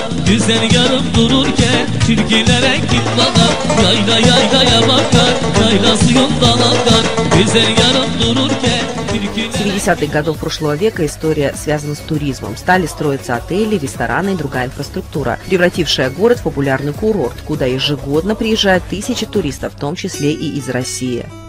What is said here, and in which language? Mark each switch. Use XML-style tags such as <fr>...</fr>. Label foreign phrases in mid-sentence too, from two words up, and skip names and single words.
<tr>Güzel yarım dururken türkülere git bakar. Yayla yaylaya bakar, yayla suyundan akar. Güzel yarım dururken türkülere...</tr> <ru>В 70-х годов прошлого века история связана с туризмом. Стали строиться отели, рестораны и другая инфраструктура, превратившая город в популярный курорт, куда ежегодно приезжают тысячи туристов, в том числе и из России.</ru>